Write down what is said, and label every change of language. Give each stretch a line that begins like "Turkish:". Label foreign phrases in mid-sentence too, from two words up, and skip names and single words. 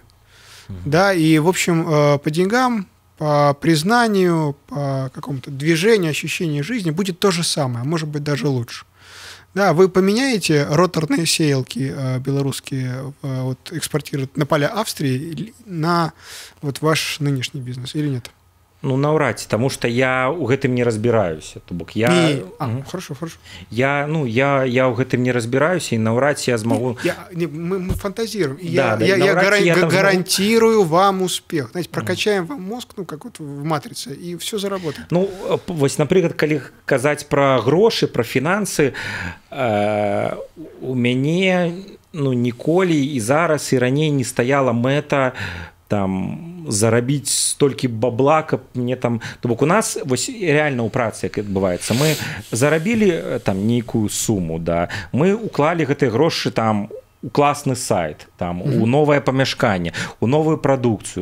Russian: Да, и, в общем, по деньгам, по признанию, по какому-то движению, ощущению жизни будет то же самое, а может быть даже лучше. Да, вы поменяете роторные сеялки белорусские, вот, экспортировать на поля Австрии на вот ваш нынешний бизнес или нет?
Belarusian: Ну, наўрад ці, таму што я ў гэтым не разбіраюся. То бок я...
Russian: Хорошо.
Belarusian: Я ў гэтым не разбіраюся, і наўрад ці я змагу...
Russian: Мы фантазируем. Я гарантирую вам успех. Знаете, прокачаем вам мозг, ну, как вот в матрице, и все заработает.
Belarusian: Ну, вось, напрыклад, калі казаць пра грошы, пра фінансы, у мяне, ну, ніколі і зараз, і раней не стаяла мэта там зарабіць столькі бабла, каб мне там... То бок у нас вось реально ў працы як адбываецца. Мы зарабілі там нейкую суму, да, мы уклалі гэтыя грошы там у класны сайт, там, у новае памяшканне, у новую прадукцыю.